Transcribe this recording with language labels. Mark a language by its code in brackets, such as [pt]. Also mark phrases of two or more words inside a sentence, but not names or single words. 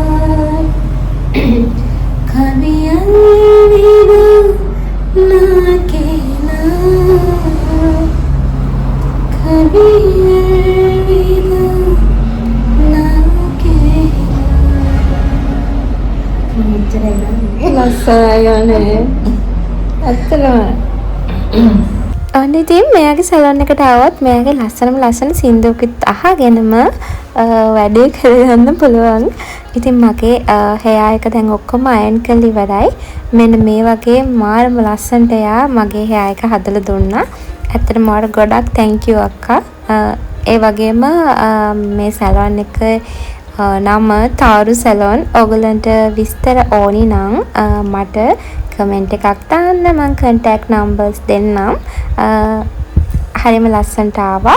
[hi] कभी अलविदा ना कहना कभी अलविदा ना कहना [si] ලස්සනයි ඇත්තටම. අන්න ඉතින් මෙයාගේ සැලොන් එකට ආවොත් මෙයාගේ ලස්සන සින්දුවකුත් අහගෙනම වැඩේ කරගන්න පුළුවන්. ඉතින් මගේ hair එක දැන් ඔක්කොම අයන් කරලා ඉවරයි. මෙන්න මේ වගේ මාරම ලස්සනට එයා මගේ hair එක හදලා දුන්නා. ඇත්තටම මට ගොඩක් [en] thank you [si] අක්කා. ඒ වගේම මේ සැලොන් එක නම තාරු සැලොන්. ඔයගලන්ට විස්තර ඕනි නම් මට කමෙන්ට් එකක් දාන්න. මම [en] contact numbers [si] දෙන්නම්. හරිම ලස්සනට ආවා.